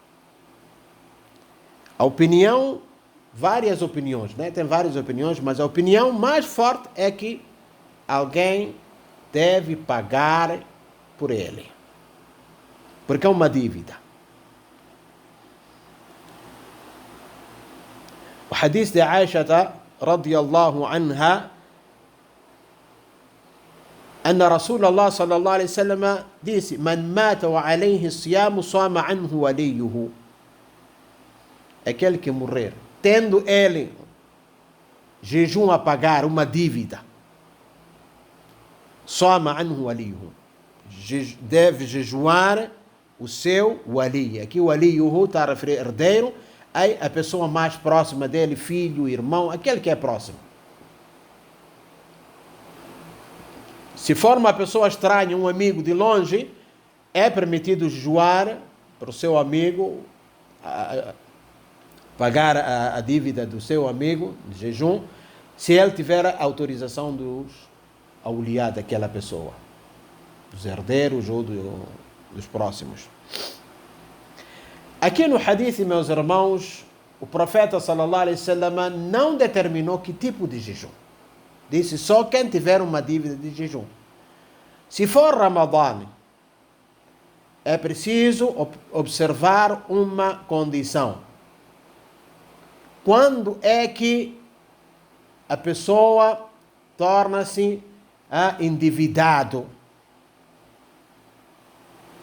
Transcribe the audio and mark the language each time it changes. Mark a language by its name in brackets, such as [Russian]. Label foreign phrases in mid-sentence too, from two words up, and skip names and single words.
[Portuguese] A opinião, várias opiniões, né? Tem várias opiniões, mas a opinião mais forte é que alguém deve pagar por ele, porque é uma dívida. O hadith de Aisha [Arabic] رضي الله عنها, أن رسول الله صلى الله عليه وسلم disse: من مات وعليه الصيام صام عنه وليه. [Portuguese] Aquele que morrer tendo ele jejum a pagar, uma dívida, [Arabic] صام عنه وليه, [Portuguese] deve jejuar o seu wali. Aqui o waliyuhu está a referir herdeiro, aí a pessoa mais próxima dele, filho, irmão, aquele que é próximo. Se for uma pessoa estranha, um amigo de longe, é permitido jejuar para o seu amigo, pagar a dívida do seu amigo de jejum, se ele tiver a autorização dos auliá daquela pessoa, dos herdeiros ou dos próximos. Aqui no hadith, meus irmãos, o profeta [Arabic] صلى الله عليه وسلم [Portuguese] não determinou que tipo de jejum. Disse só quem tiver uma dívida de jejum. Se for Ramadã, é preciso observar uma condição. Quando é que a pessoa torna-se endividado?